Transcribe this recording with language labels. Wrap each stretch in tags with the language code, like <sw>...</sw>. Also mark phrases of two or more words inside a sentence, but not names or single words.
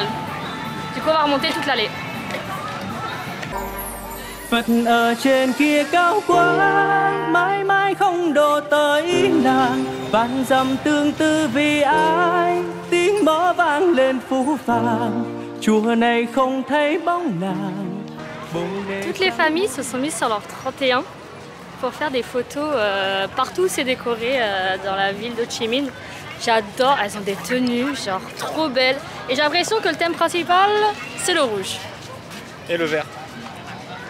<fr>Du coup on va remonter toute l'allée.</fr> <vi>Phật ở trên kia cao quá, mãi mãi không độ tới nàng. Vạn dặm tương tư vì ai, tiếng mõ vang lên phũ phàng. Chùa này không thấy bóng nàng.</vi> <fr>Toutes les familles se sont mises sur leur 31 pour faire des photos partout où c'est décoré dans la ville d'Ho Chi Minh. J'adore, elles ont des tenues genre trop belles et j'ai l'impression que le thème principal c'est le rouge. Et le vert.</fr>